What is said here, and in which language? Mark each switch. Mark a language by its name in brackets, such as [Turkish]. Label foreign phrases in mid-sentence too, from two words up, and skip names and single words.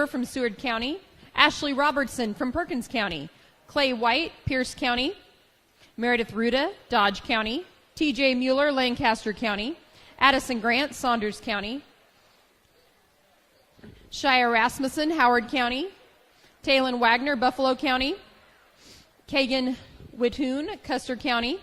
[English] from Seward County, Ashley Robertson from Perkins County, Clay White, Pierce County, Meredith Ruda, Dodge County, TJ Mueller, Lancaster County, Addison Grant, Saunders County, Shia Rasmussen, Howard County, Taylon Wagner, Buffalo County, Kagan Wittoon, Custer County.